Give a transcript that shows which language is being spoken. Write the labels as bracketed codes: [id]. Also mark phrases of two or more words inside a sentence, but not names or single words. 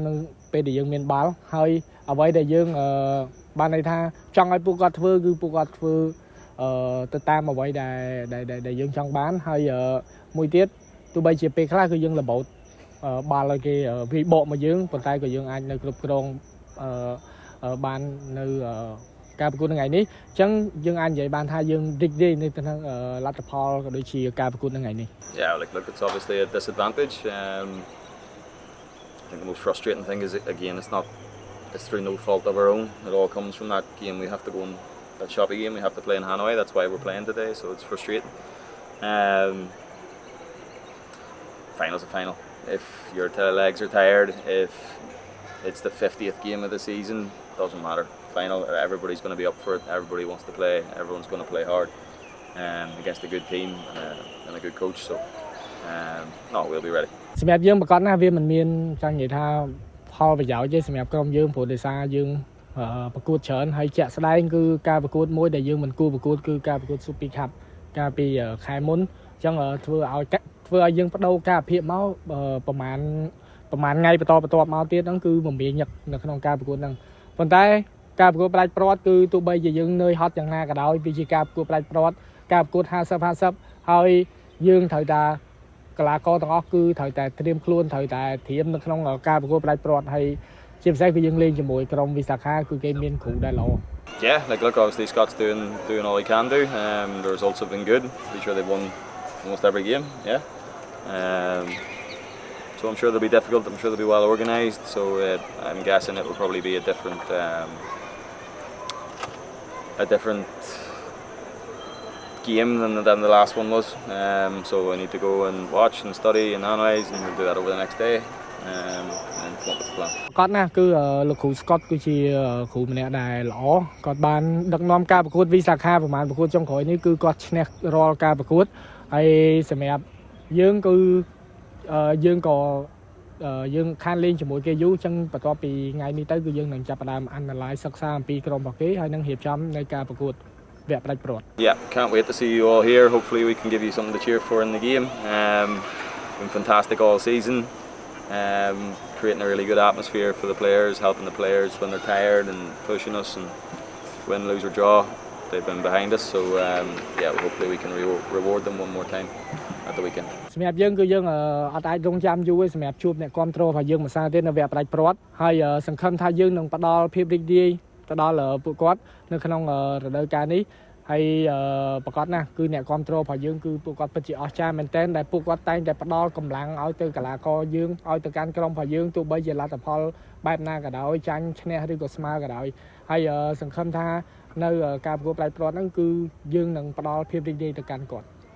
[km] នឹងពេលដែលយើងមានបាល់ហើយអ្វីដែលយើងបានន័យថាចង់ឲ្យពួកគាត់ធ្វើគឺពួកគាត់ធ្វើទៅតាមអ្វីដែលយើងចង់បានហើយមួយទៀតទោះបីជាពេលខ្លះគឺយើងរបូតបាល់ឲ្យគេវាយបកមកយើងប៉ុន្តែក៏យើងអាចនៅគ្រប់គ្រងបាននៅការប្រកួតថ្ងៃនេះអញ្ចឹងយើងអាចនិយាយបានថាយើងរីករាយនៅក្នុងលទ្ធផលក៏ដូចជាការប្រកួតថ្ងៃនេះ [en] Yeah, look, it's obviously a disadvantage. I think the most frustrating thing is, again, it's through no fault of our own. It all comes from that game. We have to go in that shoppy game. We have to play in Hanoi. That's why we're playing today. So it's frustrating. Final's a final. If your legs are tired, if it's the 50th game of the season, doesn't matter. Final. Everybody's going to be up for it. Everybody wants to play. Everyone's going to play hard against a good team and a good coach. So no, we'll be ready. [km] សម្រាប់យើងប្រកាសណាវាមិនមានចង់និយាយថាផលប្រយោជន៍ទេសម្រាប់ក្រុមយើងព្រោះដោយសារយើងប្រកួតច្រើនហើយជាក់ស្ដែងគឺការប្រកួតមួយដែល យើងមិនគួរប្រកួតគឺការប្រកួត Super Cup កាលពីខែមុនអញ្ចឹងធ្វើឲ្យយើងបដូរការភាពមកប្រហែលថ្ងៃបន្តមកទៀតហ្នឹងគឺមមាញឹកនៅក្នុងការប្រកួតហ្នឹងប៉ុន្តែការប្រកួតផ្ដាច់ព្រាត់គឺទោះបីជាយើងនឿយហត់យ៉ាងណាក៏ដោយវាជាការប្រកួតផ្ដាច់ព្រាត់ការប្រកួត50-50ហើយយើងត្រូវតែកីឡាករទាំងអស់គឺត្រូវតែត្រៀមខ្លួនត្រូវតែត្រៀមនៅក្នុងការប្រកួតផ្ដាច់ព្រាត់ហើយជាពិសេសគឺយើងលេងជាមួយក្រុមវិសាខាគឺគេមានគ្រូដែលល្អ [en] Yeah, look, obviously Scott's doing all he can do. The results have been good. Be sure they've won almost every game. Yeah. So I'm sure they'll be difficult. I'm sure they'll be well organised. So I'm guessing it will probably be a different game than the last one was. So I need to go and watch and study and analyse and do that over the next day and come up with a plan. [km] គាត់ណាគឺលោកគ្រូ Scott គឺជាគ្រូម្នាក់ដែលល្អគាត់បានដឹកនាំការប្រកួតវិសាខាប្រហែលប្រកួតចុងក្រោយនេះគឺគាត់ឈ្នះរាល់ការប្រកួតហើយសម្រាប់យើងគឺយើងក៏យើងខានលេងជាមួយគេយូរអញ្ចឹងបន្ទាប់ពីថ្ងៃនេះទៅគឺយើងនឹងចាប់ផ្ដើម analyze សិក្សាអំពីក្រុមរបស់គេហើយនឹងរៀបចំនៅការប្រកួត [en] Yeah, can't wait to see you all here. Hopefully we can give you something to cheer for in the game. Been fantastic all season. Creating a really good atmosphere for the players, helping the players when they're tired and pushing us and win, lose or draw. They've been behind us, so yeah, hopefully we can reward them one more time at the weekend. [km] សម្រាប់យើងគឺយើងអត់អាចរងចាំយូរទេសម្រាប់ជួបអ្នកគ្រប់គ្រងរបស់យើងមួយសារទៀតនៅវគ្គផ្ដាច់ព្រាត់ហើយសង្ឃឹមថាយើងនឹងផ្ដល់ភាពរីករាយទៅដល់ពួកគាត់នៅក្នុងរដូវកាលនេះហើយប្រកាសណាស់គឺអ្នកគ្រប់គ្រងរបស់យើងគឺពួកគាត់ពិតជាអស្ចារ្យមែនទែនដែលពួកគាត់តែងតែផ្ដល់កម្លាំងឲ្យទៅកីឡាករយើងឲ្យទៅកាន់ក្រុមរបស់យើងទោះបីជាលទ្ធផលបែបណាក៏ដោយចាញ់ឈ្នះឬក៏ស្មើក៏ដោយហើយសង្ឃឹមថានៅការប្រកួតផ្ដាច់ព្រាត់ហ្នឹងគឺយើងនឹងផ្ដល់ភាពរីករាយទៅកាន់គាត់